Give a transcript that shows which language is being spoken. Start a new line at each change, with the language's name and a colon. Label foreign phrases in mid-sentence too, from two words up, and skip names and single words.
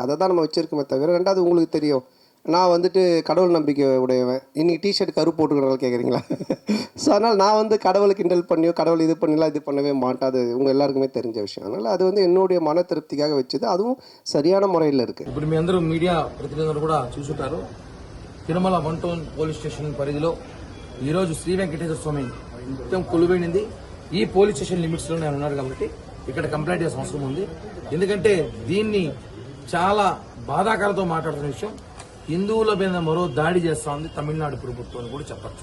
Tamil: அதை தான் நம்ம வச்சுருக்கோமே தவிர. ரெண்டாவது உங்களுக்கு தெரியும், நான் வந்துட்டு கடவுள் நம்பிக்கை உடையவன். இன்றைக்கி டிஷர்ட் கருப்பு போட்டுக்கிறனால கேட்குறீங்களா? ஸோ அதனால் நான் வந்து கடவுளை கிண்டல் பண்ணியோ கடவுள் இது பண்ணலாம் இது பண்ணவே மாட்டேன். அது உங்கள் எல்லாருக்குமே தெரிஞ்ச விஷயம். அதனால் அது வந்து என்னுடைய மன திருப்திக்காக வச்சது. அதுவும் சரியான முறையில் இருக்குது.
Telugu: ఇప్పుడు మీ అందరూ మీడియా ప్రతినిధులు కూడా చూసుంటారు. తిరుమల 1
English: town police station
Telugu: పరిధిలో ఈరోజు శ్రీ వెంకటేశ్వర స్వామి నిత్యం కొలువైంది. ఈ
English: police station limits
Telugu: లోనే ఉన్నారు కాబట్టి ఇక్కడ కంప్లైంట్ చేయాల్సిన అవసరం ఉంది. ఎందుకంటే దీన్ని చాలా బాధాకరంతో మాట్లాడుతున్న విషయం, హిందువుల మీద మరో దాడి చేస్తా ఉంది తమిళనాడు ప్రభుత్వం అని కూడా చెప్పచ్చు.